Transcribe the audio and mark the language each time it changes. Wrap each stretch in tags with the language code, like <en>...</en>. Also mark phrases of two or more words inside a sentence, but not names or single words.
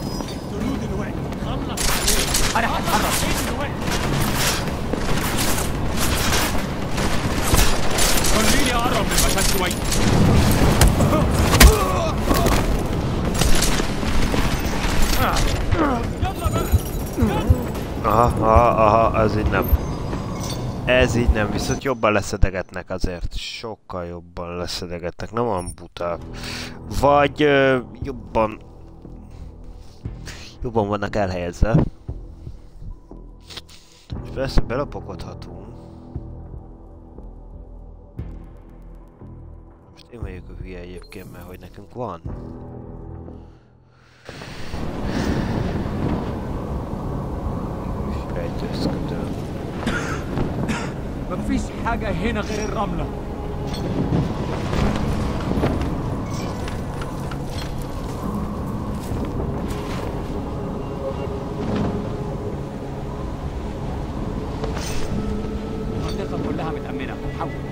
<ar>اقتلوه دلوقتي. خلص عليه. انا هتحرك دلوقتي. خليني اقرب من المشهد شويه.</ar> <hu>Aha, ez így nem. Ez így nem, viszont jobban leszedegetnek azért. Sokkal jobban leszedegetnek, nem olyan buták. Vagy jobban vannak elhelyezve. És persze belapokodhatunk. Most én vagyok a hülye egyébként, mert hogy nekünk van.</hu> <ar>مفيش حاجة هنا غير الرملة. المنطقة كلها متأمنة. حول.</ar>